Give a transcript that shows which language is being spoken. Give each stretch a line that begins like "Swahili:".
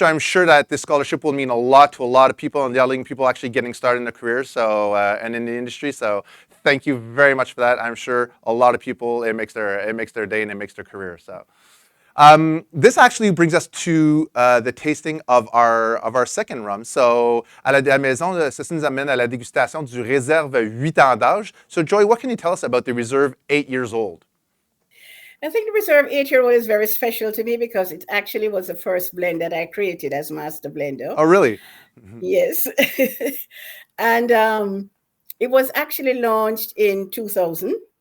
English: I'm sure that this scholarship will mean a lot to a lot of people and young people actually getting started in their careers. So, and in the industry. So, thank you very much for that. I'm sure a lot of people it makes their day and it makes their career. So. This actually brings us to the tasting of our second rum.
French: So, à la maison, ça nous amène à la dégustation du réserve 8 ans d'âge.
English: So, Joy, what can you tell us about the reserve 8 years old? I think the reserve 8-year-old is very special to me because it actually was the first blend that I created as master blender. Oh, really? Yes. And it was actually launched in 2000.